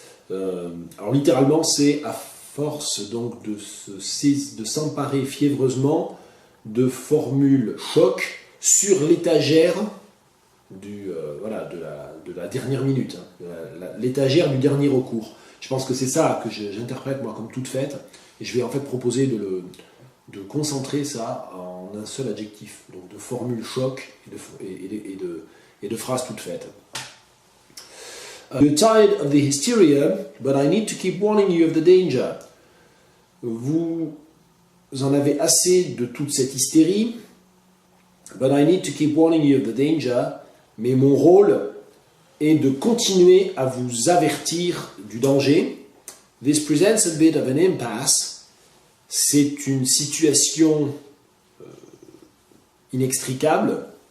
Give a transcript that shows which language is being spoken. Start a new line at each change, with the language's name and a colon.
French: Alors littéralement, c'est à force donc de s'emparer fiévreusement de formules choc sur l'étagère de la dernière minute, hein, l'étagère du dernier recours. Je pense que c'est ça que j'interprète moi comme toute faite, et je vais en fait proposer de concentrer ça en un seul adjectif, donc de formules choc et de phrases toutes faites.
English: You're tired of the hysteria, but I need to keep warning you of the danger.
French: Vous en avez assez de toute cette hystérie,
English: but I need to keep warning you of the danger.
French: Mais mon rôle est de continuer à vous avertir du danger.
English: This presents a bit of an impasse.
French: C'est une situation inextricable.